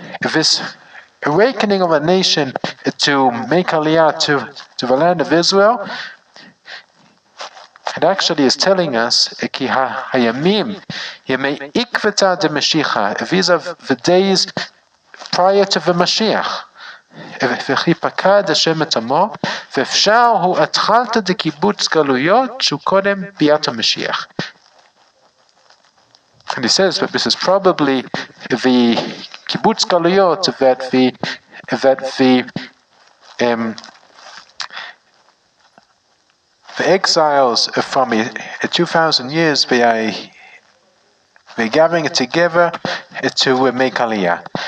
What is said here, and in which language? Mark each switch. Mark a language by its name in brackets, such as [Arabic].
[English] This awakening of a nation to make aliyah to the land of Israel, it actually is telling us, [Hebrew] "Ki hayamim yemei ikveta de Mashiach." [English] These are the days prior to the Mashiach. [Hebrew] וכי פקד השם את עמו, ואפשר הוא התחלת דקיבוץ גלויות שהוא קודם ביאת המשיח. [English] And he says that this is probably the kibbutz galuyot that the exiles from 2,000 years, they're gathering it together to make aliyah.